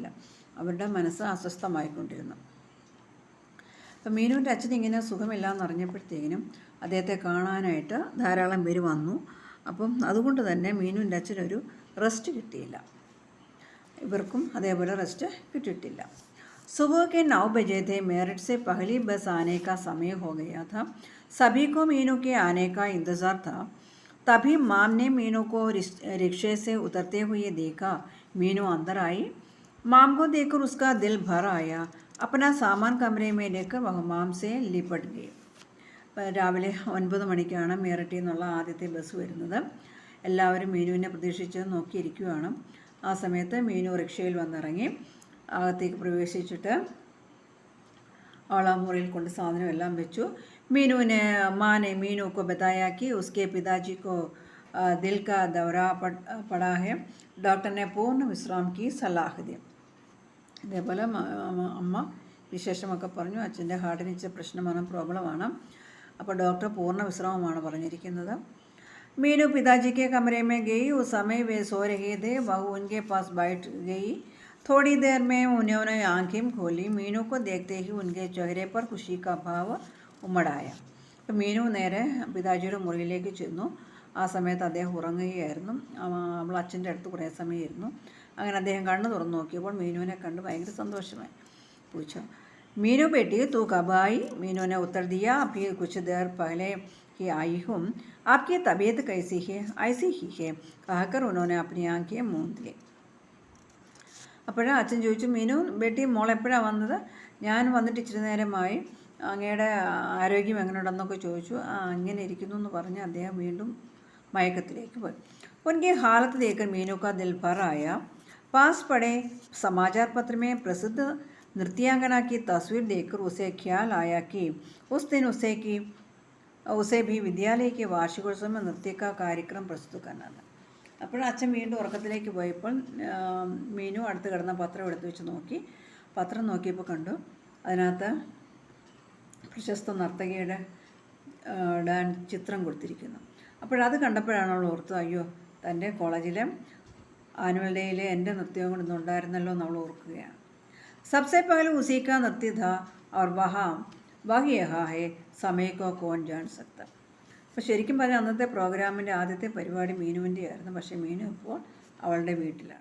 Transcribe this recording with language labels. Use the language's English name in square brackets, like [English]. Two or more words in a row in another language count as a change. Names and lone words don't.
[Malayalam] അവരുടെ മനസ്സ് അസ്വസ്ഥമായിക്കൊണ്ടിരുന്നു. അപ്പം മീനുവിൻ്റെ അച്ഛൻ ഇങ്ങനെ സുഖമില്ലാന്ന് അറിഞ്ഞപ്പോഴത്തേക്കിനും അദ്ദേഹത്തെ കാണാനായിട്ട് ധാരാളം പേര് വന്നു. അപ്പം അതുകൊണ്ട് തന്നെ മീനുവിൻ്റെ അച്ഛനൊരു റെസ്റ്റ് കിട്ടിയില്ല. ഇവർക്കും അതേപോലെ റെസ്റ്റ് കിട്ടിയിട്ടില്ല. [Hindi] सुबह के 9 बजे थे। मेरठ से पहली बस आने का समय हो गया था। सभी को मीनू के आने का इंतज़ार था। तभी माम ने मीनू को रिक्शे से उतरते हुए देखा। मीनू अंदर आई। माम को देखकर उसका दिल भर आया। अपना सामान कमरे में लेकर वह माम से लिपट गई. [Malayalam] രാവിലെ 9 മണിക്കാണ് മീററ്റിൽ നിന്നുള്ള ആദ്യത്തെ ബസ് വരുന്നത്. എല്ലാവരും മീനുവിനെ പ്രതീക്ഷിച്ച് നോക്കിയിരിക്കുകയാണ്. ആ സമയത്ത് മീനു റിക്ഷയിൽ വന്നിറങ്ങി അകത്തേക്ക് പ്രവേശിച്ചിട്ട് അവൾ ആ മുറിയിൽ കൊണ്ട് സാധനം എല്ലാം വെച്ചു. [Hindi] മീനുവിനെ माँ ने मीनू को बताया कि उसके पिताजी को दिल का दौरा पड़ा है. डॉक्टर ने पूर्ण विश्राम की सलाह दी. [Malayalam] ഇതേപോലെ അമ്മ വിശേഷമൊക്കെ പറഞ്ഞു. അച്ഛൻ്റെ ഹാർട്ടിന് ഇച്ചിരി പ്രശ്നമാണ്, പ്രോബ്ലമാണ്. അപ്പോൾ ഡോക്ടർ പൂർണ്ണ വിശ്രാമമാണ് പറഞ്ഞിരിക്കുന്നത്. [Hindi] मीनू पिताजी के कमरे में गई. उस समय वे सो रहे थे. वह उनके पास बैठ गई. थोड़ी देर में उन्होंने आंखें खोली. मीनू को देखते ही उनके चेहरे पर खुशी का भाव उमड़ आया. [Malayalam] അപ്പം മീനു നേരെ പിതാജിയുടെ മുറിയിലേക്ക് ചെന്നു. ആ സമയത്ത് അദ്ദേഹം ഉറങ്ങുകയായിരുന്നു. അവൾ അച്ഛൻ്റെ അടുത്ത് കുറേ സമയം ഇരുന്നു. അങ്ങനെ അദ്ദേഹം കണ്ണ് തുറന്നു നോക്കിയപ്പോൾ മീനുവിനെ കണ്ട് ഭയങ്കര സന്തോഷമായി. [Hindi] पूछा, मीनू बेटी तू कब आई? मीनू ने उत्तर दिया, अभी कुछ देर पहले ही आई हूँ. आपकी तबीयत कैसी है? ऐसी ही है, कहकर उन्होंने अपनी आंखें मूंद ली. [Malayalam] അപ്പോഴാണ് അച്ഛൻ ചോദിച്ചു, മീനു ബേട്ടി മോൾ എപ്പോഴാണ് വന്നത്? ഞാൻ വന്നിട്ട് ഇച്ചിരി നേരമായി. അങ്ങയുടെ ആരോഗ്യം എങ്ങനെയുണ്ടെന്നൊക്കെ ചോദിച്ചു. അങ്ങനെ ഇരിക്കുന്നു എന്ന് പറഞ്ഞ് അദ്ദേഹം വീണ്ടും മയക്കത്തിലേക്ക് പോയി. [Hindi] उनकी हालत देखकर मीनू का दिल भर आया. पास पड़े समाचार पत्र में प्रसिद्ध नृत्यांगना की तस्वीर देखकर उसे ख्याल आया कि उस दिन उसे भी विद्यालय के वार्षिकोत्सव में नृत्य का कार्यक्रम प्रस्तुत करना था. [Malayalam] അപ്പോൾ അച്ഛൻ വീണ്ടും ഉറക്കത്തിലേക്ക് പോയപ്പോൾ മീനു അടുത്ത് കിടന്ന പത്രം എടുത്ത് വെച്ച് നോക്കി. പത്രം നോക്കിയപ്പോൾ കണ്ടു അതിനകത്ത് പ്രശസ്ത നർത്തകിയുടെ ഡാൻസ് ചിത്രം കൊടുത്തിരിക്കുന്നു. അപ്പോഴത് കണ്ടപ്പോഴാണ് അവൾ ഓർത്തത്, അയ്യോ തൻ്റെ കോളേജിലെ [English] annual dayile [Malayalam] എൻ്റെ നൃത്യവും കൂടെ ഇന്നുണ്ടായിരുന്നല്ലോ എന്ന് അവൾ ഓർക്കുകയാണ്. [Hindi] सबसे पहले उसी का नृत्य था और वह यहाँ है, समय को कौन जान सकता. [Malayalam] അപ്പോൾ ശരിക്കും പറഞ്ഞാൽ അന്നത്തെ പ്രോഗ്രാമിൻ്റെ ആദ്യത്തെ പരിപാടി മീനുവിൻ്റെ ആയിരുന്നു. പക്ഷേ മീനു ഇപ്പോൾ അവളുടെ വീട്ടിലാണ്.